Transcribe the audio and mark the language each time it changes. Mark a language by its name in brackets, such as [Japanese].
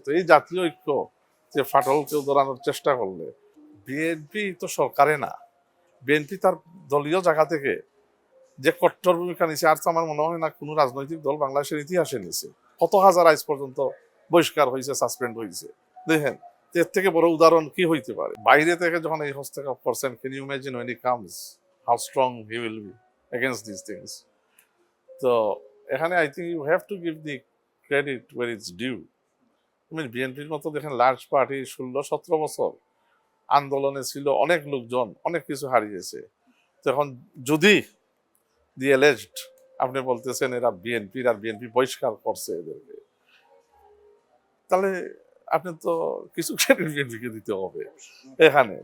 [Bangla] তো এই জাতীয় ঐক্য যে ফাটল কেউ ধরানোর চেষ্টা করলে, বিএনপি তো সরকারে না, বিএনপি তার দলীয় জায়গা থেকে যে কট্টর ভূমিকা নিছে, আর তো আমার মনে হয় না কোনো রাজনৈতিক দল বাংলাদেশের ইতিহাসে নিছে। কত হাজার আজ পর্যন্ত বহিষ্কার হয়েছে, সাসপেন্ড হয়েছে, দেখেন এর থেকে বড় উদাহরণ কি হইতে পারে? বাইরে থেকে যখন এই হস্তক্ষেপ করছেন, [English] Can you imagine when he comes how strong he will be against these things? [Bangla] তো এখানে [English] I think you have to give the credit where it's due. [Bangla] বিএনপির মতো দেখেন লার্জ পার্টি 16-17 বছর আন্দোলনে ছিল, অনেক লোকজন অনেক কিছু হারিয়েছে। তো এখন যদি [English] the alleged [Bangla] আপনি বলতেছেন এরা বিএনপির, আর বিএনপি বহিষ্কার করছে এদেরকে, তাহলে আপনি তো কিছু ক্রেডিট বিএনপিকে দিতে হবে এখানে।